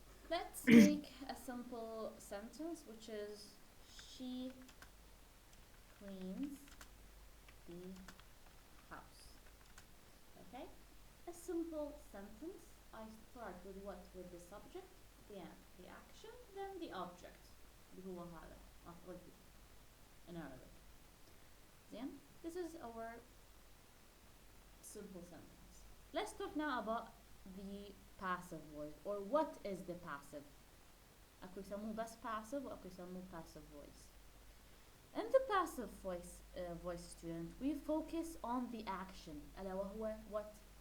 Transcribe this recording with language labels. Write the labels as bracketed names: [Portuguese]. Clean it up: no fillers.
[English] Let's make a simple sentence, which is she cleans the house. Okay? A simple sentence. I start with what? With the subject, the action, then the object. [Arabic] اللي هو هذا مفعول به [English] in Arabic. Then this is our simple sentence. Let's talk now about the passive voice, or what is the passive. [Arabic] أكو يسموه بس passive وأكو يسموه passive voice. [English] In the passive voice student, we focus on the action [Arabic] ألا وهو [English] what?